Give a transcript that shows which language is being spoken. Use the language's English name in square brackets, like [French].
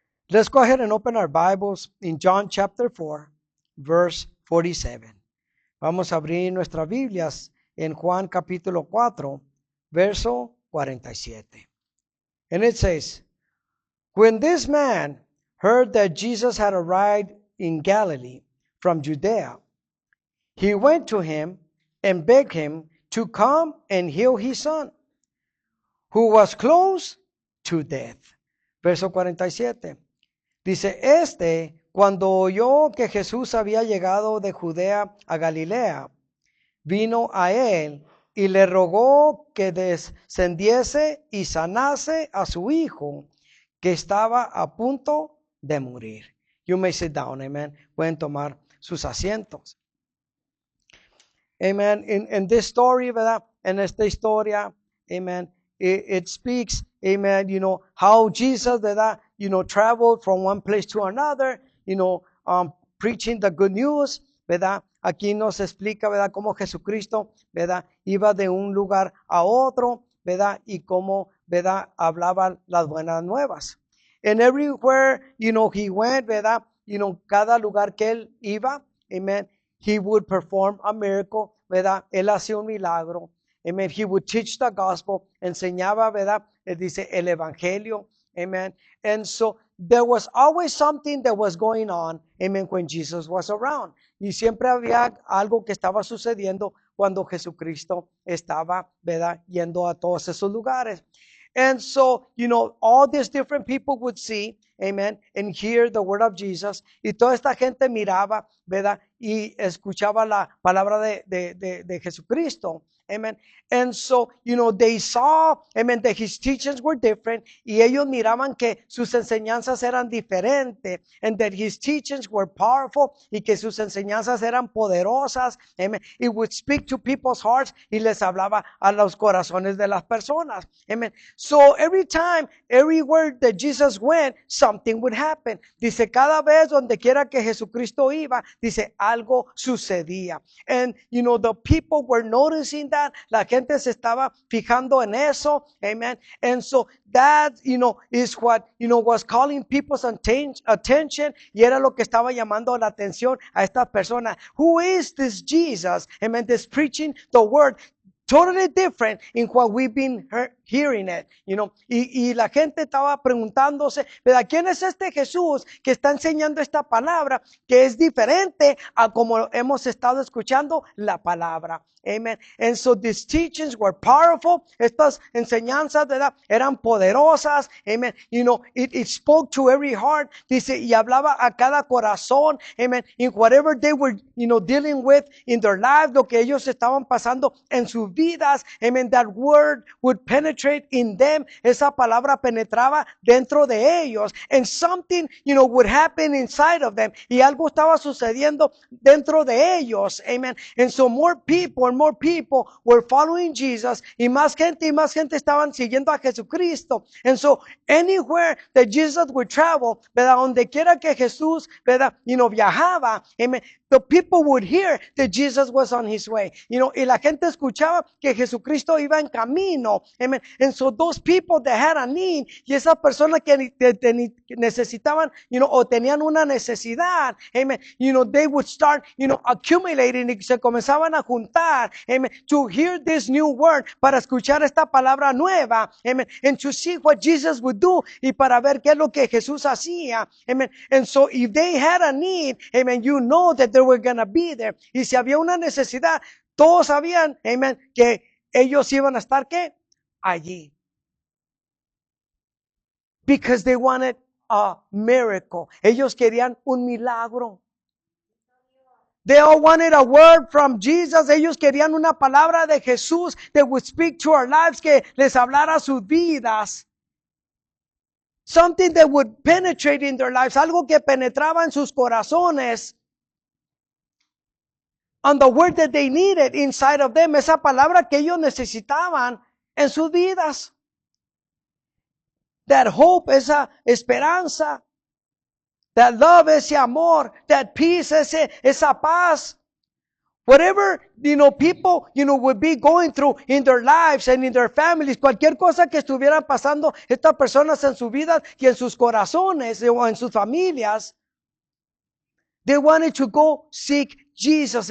[English] Let's go ahead and open our Bibles in John chapter 4, verse 47. [Spanish] Vamos a abrir nuestras Biblias en Juan capítulo 4, verso 47. [English] And it says, when this man heard that Jesus had arrived in Galilee from Judea, he went to him and begged him to come and heal his son, who was close to death. [Spanish] Verso 47. Dice, cuando oyó que Jesús había llegado de Judea a Galilea, vino a él y le rogó que descendiese y sanase a su hijo, que estaba a punto de morir. [English] You may sit down, amen. [Spanish] Pueden tomar sus asientos. [English] Amen. In this story, ¿verdad? [Spanish] En esta historia, [English] amen, it speaks, amen, how Jesus, ¿verdad? Traveled from one place to another, preaching the good news, ¿verdad? [Spanish] Aquí nos explica, ¿verdad? Cómo Jesucristo, ¿verdad? Iba de un lugar a otro, ¿verdad? Y cómo, ¿verdad? Hablaba las buenas nuevas. [English] And everywhere, he went, ¿verdad? [Spanish] Cada lugar que él iba, [English] amen, he would perform a miracle, ¿verdad? [Spanish] Él hacía un milagro. Amen. [English] He would teach the gospel. [Spanish] Enseñaba, ¿verdad? Dice el evangelio. Amen. [English] And so there was always something that was going on. Amen. When Jesus was around. [Spanish] Y siempre había algo que estaba sucediendo cuando Jesucristo estaba, ¿verdad? Yendo a todos esos lugares. [English] And so, all these different people would see, amen, and hear the word of Jesus. [Spanish] Y toda esta gente miraba, ¿verdad? Y escuchaba la palabra de Jesucristo. Amen. [English] And so, they saw, amen, that his teachings were different. [Spanish] Y ellos miraban que sus enseñanzas eran diferentes. [English] And that his teachings were powerful. [Spanish] Y que sus enseñanzas eran poderosas. Amen. [English] It would speak to people's hearts. [Spanish] Y les hablaba a los corazones de las personas. Amen. [English] So, every time, everywhere that Jesus went, something would happen. [Spanish] Dice, cada vez donde quiera que Jesucristo iba, dice, algo sucedía. [English] And, the people were noticing that. [Spanish] La gente se estaba fijando en eso. Amen. [English] And so that, is what, was calling people's attention. [Spanish] Y era lo que estaba llamando la atención a esta persona. [English] Who is this Jesus? Amen. This preaching the word. Totally different in what we've been hearing it, [Spanish] y la gente estaba preguntándose, [English] ¿verdad? [Spanish] ¿Quién es este Jesús que está enseñando esta palabra que es diferente a como hemos estado escuchando la palabra? Amen. [English] And so these teachings were powerful. [Spanish] Estas enseñanzas, ¿verdad? Eran poderosas. Amen. [English] It spoke to every heart. [Spanish] Dice, y hablaba a cada corazón. [English] Amen. In whatever they were, dealing with in their lives, [Spanish] lo que ellos estaban pasando en sus vidas. [English] Amen. That word would penetrate in them. [Spanish] Esa palabra penetraba dentro de ellos. [English] And something, would happen inside of them. [Spanish] Y algo estaba sucediendo dentro de ellos. Amen. [English] And so more people were following Jesus. [Spanish] Y más gente estaban siguiendo a Jesucristo. [English] And so anywhere that Jesus would travel, [Spanish] ¿verdad? Donde quiera que Jesús, ¿verdad? Viajaba. Amen. [English] The people would hear that Jesus was on his way. [Spanish] Y la gente escuchaba que Jesucristo iba en camino. Amen. [English] And so those people that had a need, [Spanish] y esas personas que necesitaban, o tenían una necesidad, amen, [English] they would start, accumulating, [Spanish] y se comenzaban a juntar, amen, [English] to hear this new word, [Spanish] para escuchar esta palabra nueva, amen, [English] and to see what Jesus would do, [Spanish] y para ver qué es lo que Jesús hacía, amen. [English] And so if they had a need, amen, that they were going to be there. [Spanish] Y si había una necesidad, todos sabían, amen, que ellos iban a estar, ¿qué? Allí. [English] Because they wanted a miracle. [Spanish] Ellos querían un milagro. [English] They all wanted a word from Jesus. [Spanish] Ellos querían una palabra de Jesús [English] that would speak to our lives, [Spanish] que les hablara sus vidas. [English] Something that would penetrate in their lives. [Spanish] Algo que penetraba en sus corazones. [English] On the word that they needed inside of them. [Spanish] Esa palabra que ellos necesitaban en sus vidas. [English] That hope, [Spanish] esa esperanza. [English] That love, [Spanish] ese amor. [English] That peace, [Spanish] esa paz. [English] Whatever, people, would be going through in their lives and in their families, [Spanish] cualquier cosa que estuvieran pasando estas personas en su vida y en sus corazones o en sus familias, [English] they wanted to go seek Jesus.